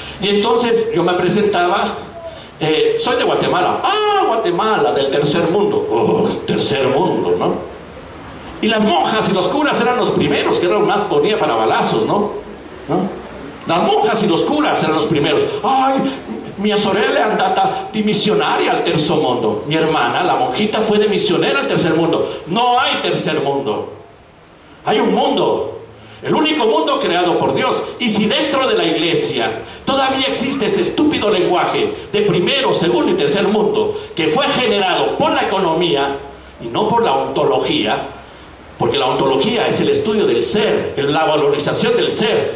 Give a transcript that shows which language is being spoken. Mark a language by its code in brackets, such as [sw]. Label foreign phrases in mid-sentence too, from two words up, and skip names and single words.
[es] Y entonces yo me presentaba Soy de Guatemala. Ah, Guatemala, del tercer mundo. Oh, tercer mundo, ¿no? Y las monjas y los curas eran los primeros, que eran más ponía para balazos, ¿no? Las monjas y los curas eran los primeros. Ay, [it] mi sorella è andata di misionaria al terzo mondo. [es] Mi hermana, la monjita, fue de misionera al tercer mundo. No hay tercer mundo. Hay un mundo. El único mundo creado por Dios. Y si dentro de la iglesia todavía existe este estúpido lenguaje de primero, segundo y tercer mundo, que fue generado por la economía y no por la ontología, porque la ontología es el estudio del ser, la valorización del ser.